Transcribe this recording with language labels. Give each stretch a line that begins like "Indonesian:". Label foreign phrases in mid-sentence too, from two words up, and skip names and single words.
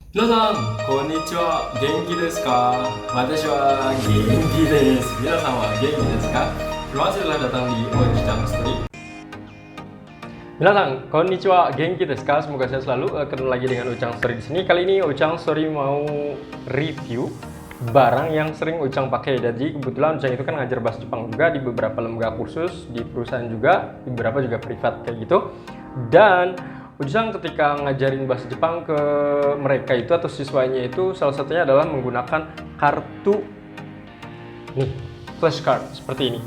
Japanese: 皆さん、こんにちは。元気ですか？私は元気です。皆さんは元気ですか?
Indonesian: Terima kasih telah datang di Ojang Story.
Japanese: 皆さん、こんにちは、元気ですか?
Indonesian: Semoga saya selalu ketemu lagi dengan Ojang Story di sini. Kali ini Ojang Story mau review barang yang sering Ojang pakai. Jadi kebetulan Ojang itu kan ngajar bahasa Jepang juga di beberapa lembaga kursus, di perusahaan juga, di beberapa juga privat kayak gitu. Dan Ojang ketika ngajarin bahasa Jepang ke mereka itu atau siswanya itu salah satunya adalah menggunakan kartu nih, flashcard seperti ini.